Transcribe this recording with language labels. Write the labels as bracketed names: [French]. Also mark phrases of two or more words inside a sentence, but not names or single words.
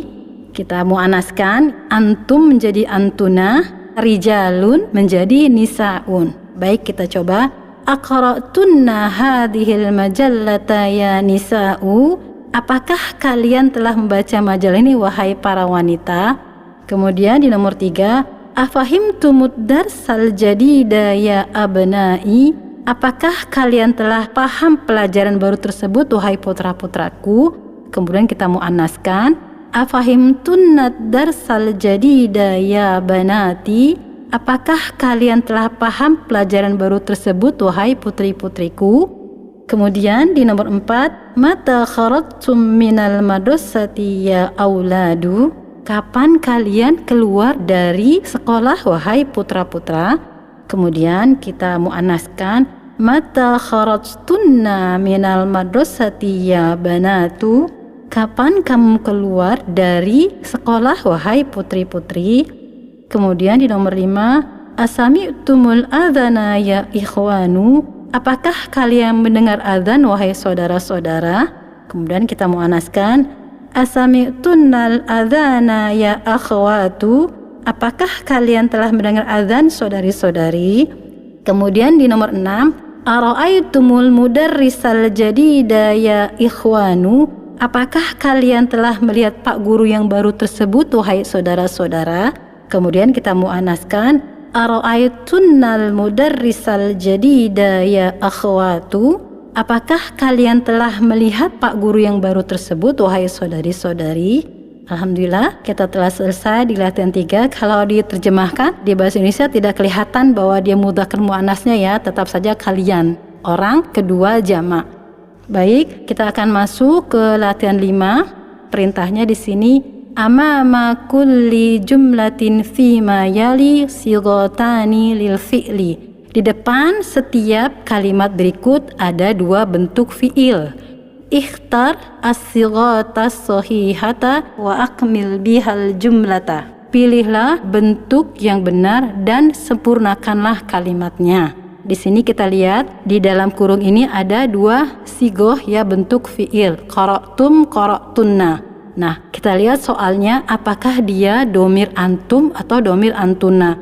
[Indonesian] Kita mu'anaskan, antum menjadi antuna, rijalun menjadi nisaun. Baik, kita coba. [Arabic] أقرأتنّ هذه المجلة يا نساء. [Indonesian] Apakah kalian telah membaca majalah ini wahai para wanita? Kemudian di nomor 3, [Arabic] أفهمتم الدرس الجديد يا أبنائي. [Indonesian] Apakah kalian telah paham pelajaran baru tersebut wahai putra-putraku? Kemudian kita mu'annaskan, [Arabic] أفهمتنّ الدرس الجديد يا بناتي. [Indonesian] Apakah kalian telah paham pelajaran baru tersebut wahai putri-putriku? Kemudian di nomor 4, [Arabic] متى خرجتم من المدرسة يا أولاد. [Indonesian] Kapan kalian keluar dari sekolah wahai putra-putra? Kemudian kita mu'annaskan, [Arabic] متى خرجتنّ من المدرسة يا بنات. [Indonesian] Kapan kamu keluar dari sekolah wahai putri-putri? Kemudian di nomor 5, [Arabic] أسمعتم الأذان يا إخوان. [Indonesian] Apakah kalian mendengar azan wahai saudara-saudara? Kemudian kita mu'anaskan, [Arabic] أسمعتنّ الأذان يا أخوات. [Indonesian] Apakah kalian telah mendengar azan saudari-saudari? Kemudian di nomor 6, [Arabic] أرأيتم المدرس الجديد يا إخوان. [Indonesian] Apakah kalian telah melihat pak guru yang baru tersebut wahai saudara-saudara? Kemudian kita mu'anaskan, [Arabic] أرأيتنّ المدرس الجديد يا أخوات. [Indonesian] Apakah kalian telah melihat pak guru yang baru tersebut wahai saudari-saudari? Alhamdulillah, kita telah selesai di latihan 3. Kalau diterjemahkan di bahasa Indonesia tidak kelihatan bahwa dia mudzakkar muannasnya ya, tetap saja kalian, orang kedua jamak. Baik, kita akan masuk ke latihan 5. Perintahnya di sini, [Arabic] أمام كل جملة فيما يلي صيغتان للفعل. [Indonesian] Di depan setiap kalimat berikut ada 2 bentuk fi'il. [Arabic] اختر الصيغة الصحيحة وأكمل بها الجملة. [Indonesian] Pilihlah bentuk yang benar dan sempurnakanlah kalimatnya. Di sini kita lihat di dalam kurung ini ada 2 sigoh ya bentuk fi'il. [Arabic] قرأتم، قرأتنّ. [Indonesian] Nah, kita lihat soalnya apakah dia [Arabic] ضمير أنتم [Indonesian] atau [Arabic] ضمير أنتنّ.